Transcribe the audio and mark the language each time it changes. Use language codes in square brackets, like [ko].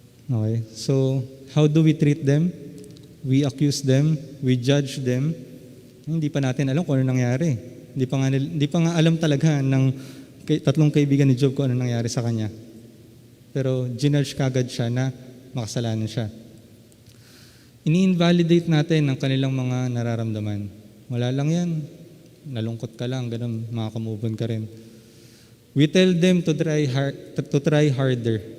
[en] Okay, so how do we treat them? We accuse them, we judge them. [tl] Hindi pa natin alam kung ano nangyari. Hindi pa nga alam talaga ng tatlong kaibigan ni Job kung ano nangyari sa kanya. Pero ginudge kagad siya na makasalanan siya. Ini-invalidate natin ang kanilang mga nararamdaman. Wala lang yan. Nalungkot ka lang, ganun, makakamove on ka rin. [en] We tell them to try harder.